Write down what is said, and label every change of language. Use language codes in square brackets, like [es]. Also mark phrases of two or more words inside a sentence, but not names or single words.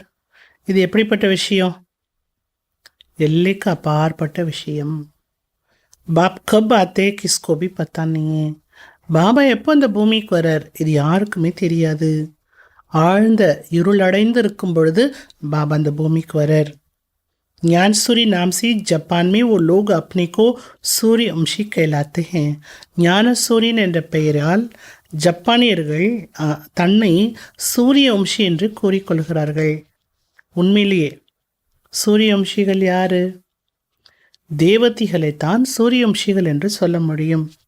[ta] இது எப்படிப்பட்ட விஷயம்? எல்லைக்கு அப்பாற்பட்ட விஷயம். [hi] बाप कब आते किसको भी पता नहीं. [ta] பாபா எப்போ இந்த பூமிக்கு வரார் இது யாருக்குமே தெரியாது. ஆழ்ந்த இருள் அடைந்து இருக்கும் பொழுது பாபா அந்த பூமிக்கு வரார். [hi] ज्ञान सूर्य नाम से जापान में वो लोग अपने को सूर्य वंशी कहलाते हैं. [ta] ஞான சூரியன் என்ற பெயரால் ஜப்பானியர்கள் தன்னை சூரிய வம்சி என்று கூறிக்கொள்கிறார்கள். உண்மையிலேயே சூரிய வம்சிகள் யாரு? தேவதிகளைத்தான் சூரிய வம்சிகள் என்று சொல்ல முடியும்.